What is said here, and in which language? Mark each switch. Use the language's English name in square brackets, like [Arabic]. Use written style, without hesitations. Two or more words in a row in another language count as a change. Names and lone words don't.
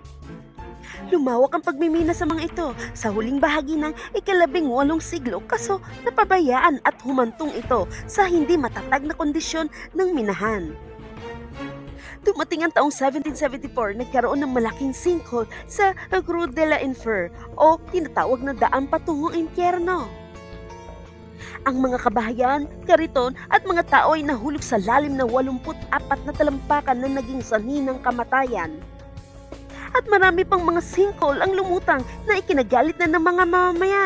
[Filipino] Lumawak ang pagmimina sa mga ito sa huling bahagi ng ika-18 siglo kaso napabayaan at humantong ito sa hindi matatag na kondisyon ng minahan. Dumating ang taong 1774, nagkaroon ng malaking sinkhole sa Rue de l'Enfer o tinatawag na daan patungong impyerno. Ang mga kabahayan, kariton at mga tao ay nahulog sa lalim na 84 na talampakan na naging sanhi ng kamatayan. At marami pang mga sinkhole ang lumutang na ikinagalit na ng mga mamamayan.